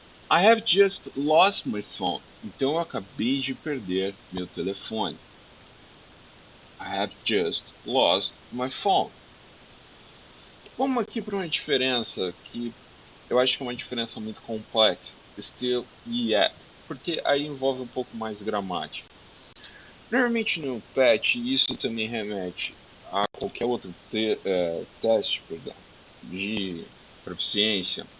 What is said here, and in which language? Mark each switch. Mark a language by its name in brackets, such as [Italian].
[English] I have just lost my phone. [Portuguese] Então, eu acabei de perder meu telefone. [English] I have just lost my phone. [Portuguese] Vamos aqui para uma diferença que eu acho que é uma diferença muito complexa. Still, yet. Porque aí envolve um pouco mais gramática. Normalmente no PET, isso também remete a qualquer outro teste, perdão, de proficiência.